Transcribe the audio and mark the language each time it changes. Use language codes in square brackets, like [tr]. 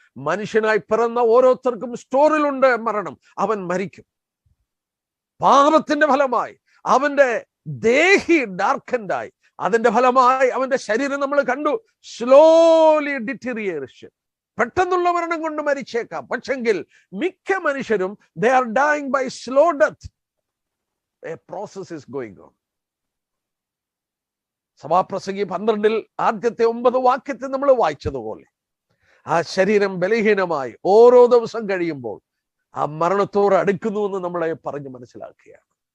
[ml] മനുഷ്യനായി പിറന്ന ഓരോരുത്തർക്കും സ്റ്റോറിലുണ്ട് മരണം. അവൻ മരിക്കും. പാപത്തിന്റെ ഫലമായി അവന്റെ ദേഹി ഡാർക്കൻഡായി, അതിന്റെ ഫലമായി അവന്റെ ശരീരം നമ്മൾ കണ്ടു സ്ലോലി ഡിറ്റീരിയേഷൻ, പെട്ടെന്നുള്ള മരണം കൊണ്ട് മരിച്ചേക്കാം. പക്ഷെങ്കിൽ മിക്ക മനുഷ്യരും [en] they are dying by slow death. A process is going on. [ml] സഭാപ്രസംഗി 12 ആദ്യത്തെ 9 വാക്യത്തിൽ നമ്മൾ വായിച്ചതുപോലെ ആ ശരീരം ബലഹീനമായി ഓരോ ദിവസം കഴിയുമ്പോൾ ആ മരണത്തോട് അടുക്കുന്നു എന്ന് നമ്മളെ പറഞ്ഞ് മനസ്സിലാക്കുകയാണ്.